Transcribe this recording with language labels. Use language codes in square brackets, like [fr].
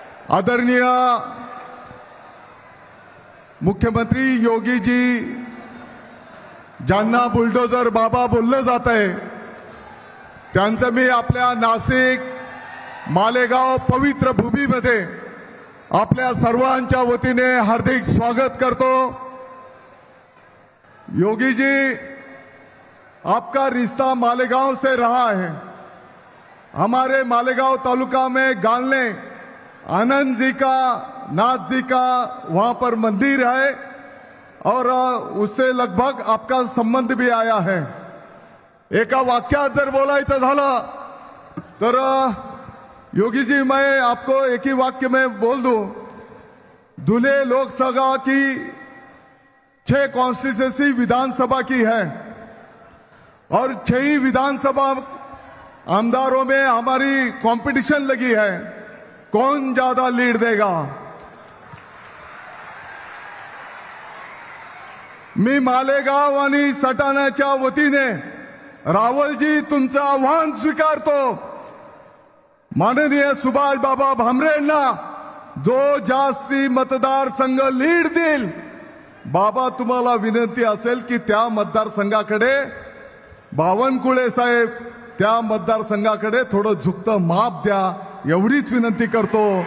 [mr] आदरणीय मुख्यमंत्री योगी जी ज्यांना बुलडोजर बाबा बोललं जात आहे त्यांचं मी आपल्या नाशिक मालेगाव पवित्र भूमीमध्ये आपल्या सर्वांच्या वतीने हार्दिक स्वागत करतो। [hi] योगी जी, आपका रिश्ता मालेगांव से रहा है। हमारे मालेगांव तालुका में गालने आनंद जी का, नाथ जी का वहां पर मंदिर है और उससे लगभग आपका संबंध भी आया है। [mr] एका वाक्यात जर बोलायचं झालं तर [hi] योगी जी, मैं आपको एक ही वाक्य में बोल दूं, धुले लोकसभा की 6 कॉन्स्टिट्यूंसी विधानसभा की है और 6 ही विधानसभा आमदारों में हमारी कंपटीशन लगी है, कौन ज्यादा लीड देगा। [mr] मी मालेगाव आणि सटाण्याच्या वतीने रावलजी तुमचं आव्हान स्वीकारतो। माननीय सुभाष बाबा भामरेंना जो जास्ती मतदारसंघ लीड देईल, बाबा तुम्हाला विनंती असेल की त्या मतदारसंघाकडे बावनकुळे साहेब त्या मतदारसंघाकडे थोडं झुकतं माप द्या, एवढीच विनंती करतो।